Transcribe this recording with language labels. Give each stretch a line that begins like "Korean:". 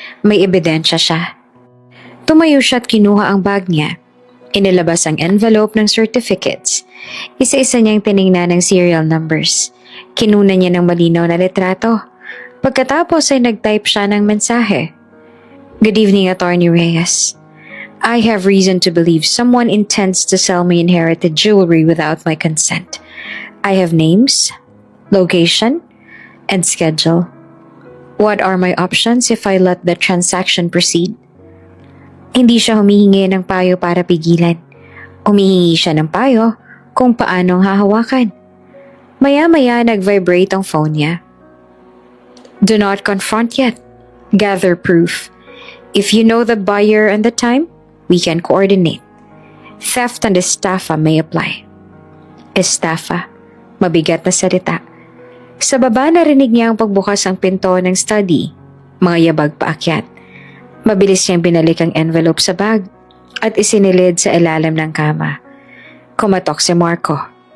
Filipino: May ebidensya siya. Tumayo siya at kinuha ang bag niya. Inilabas ang envelope ng certificates. Isa-isa niyang tiningnan ng serial numbers. Kinuna niya ng malinaw na litrato. Pagkatapos ay nag-type siya ng mensahe.
English: Good evening, Attorney Reyes. I have reason to believe someone intends to sell me inherited jewelry without my consent. I have names, location, and schedule. What are my options if I let the transaction proceed?
Filipino: Hindi siya humihingi ng payo para pigilan. Humihingi siya ng payo kung paanong hahawakan. Maya-maya nag-vibrate ang phone niya.
English: Do not confront yet. Gather proof. If you know the buyer and the time, we can coordinate. Theft and estafa may apply.
Filipino: Estafa, mabigat na salita. Sa baba narinig niya ang pagbukas ng pinto ng study. Mga yabag paakyat. Mabilis niyang binalik ang envelope sa bag at isinilid sa ilalim ng kama. Kumatok si Marco.